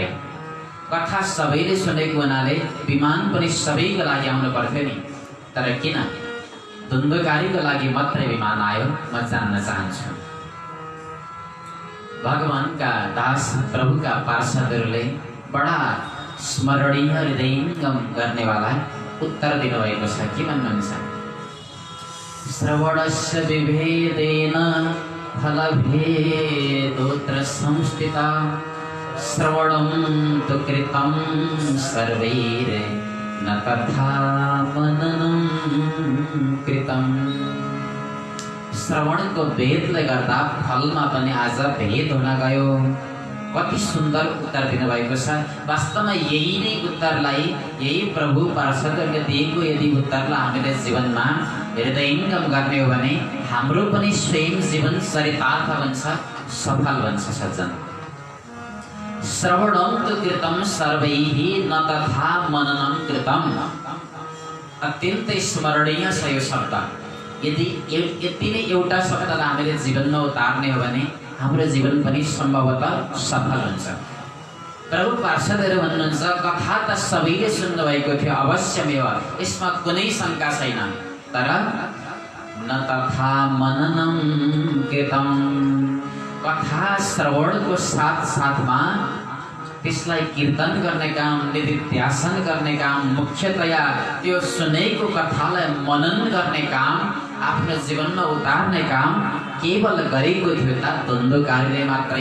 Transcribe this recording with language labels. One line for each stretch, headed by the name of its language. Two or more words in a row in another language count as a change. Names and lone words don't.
Nepali: कथा सबैले सुनेको हुनाले विमान पनि सबैको लागि आउनु पर्थ्यो नि, तर किन द्वन्द्वकारीको लागि मात्रै विमान आयो, म जान्न चाहन्छु। भगवानका दास प्रभुका पार्षदहरूले बडा स्मरणीय हृदयङ्गम गर्नेवाला उत्तर दिनुभएको छ। के भन्नुहुन्छ?
Sanskrit: श्रवणस्य विभेदेन फलभेदोऽत्र संस्थिता, श्रवणं तु कृतं सर्वैर् न तथा मननं कृतं।
Nepali: श्रवणको भेदले गर्दा फलमा पनि आज भेद हुन गयो। कति सुन्दर उत्तर दिनुभएको छ। वास्तवमा यही नै उत्तरलाई, यही प्रभु पार्षदहरूले दिएको यदि उत्तरलाई हामीले जीवनमा हृदयङ्गम गर्ने हो भने हाम्रो पनि स्वयं जीवन चरितार्थ बन्छ, सफल बन्छ।
Sanskrit: सज्जन, श्रवणं तु कृतं सर्वैः न तथा मननं कृतं।
Nepali: अत्यन्तै स्मरणीय छ यो शब्द। यदि यति नै एउटा शब्दलाई हामीले जीवनमा उतार्ने हो भने हाम्रो जीवन पनि सम्भवतः सफल हुन्छ। प्रभु पार्षदहरू भन्नुहुन्छ, कथा त सबैले सुन्नुभएको थियो अवश्यमेव, यसमा कुनै शङ्का छैन, तर
Sanskrit: न तथा मननं कृतं।
Nepali: कथा श्रवणको साथ साथमा त्यसलाई कीर्तन गर्ने काम, निधिध्यासन गर्ने काम, मुख्यतया त्यो सुनेको कथालाई मनन गर्ने काम, आफ्नो जीवनमा उतार्ने काम केवल गरेको थियो त द्वन्द्वकारीले मात्रै।